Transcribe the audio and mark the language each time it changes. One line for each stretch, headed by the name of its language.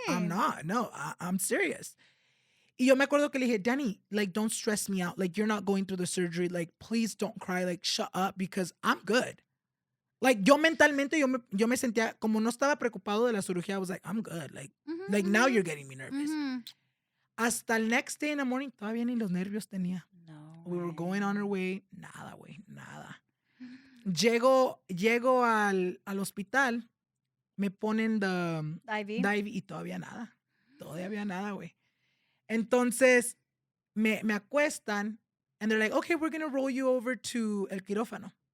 English: I'm not. No, I'm serious.
Spanish: Y yo me acuerdo que le dije,
English: Danny, like, don't stress me out. Like, you're not going through the surgery. Like, please don't cry. Like, shut up because I'm good.
Spanish: Like, yo mentalmente, yo me sentía, como no estaba preocupado de la cirugía,
English: I was like, I'm good. Like now you're getting me nervous.
Spanish: Hasta el
English: next day in the morning,
Spanish: todavía ni los nervios tenía. No.
English: We were going on our way.
Spanish: Nada, güey, nada. Llego al hospital, me ponen the IV y todavía nada. Todavía nada, güey. Entonces, me acuestan
English: and they're like, okay, we're going to roll you over to
Spanish: el quirófano.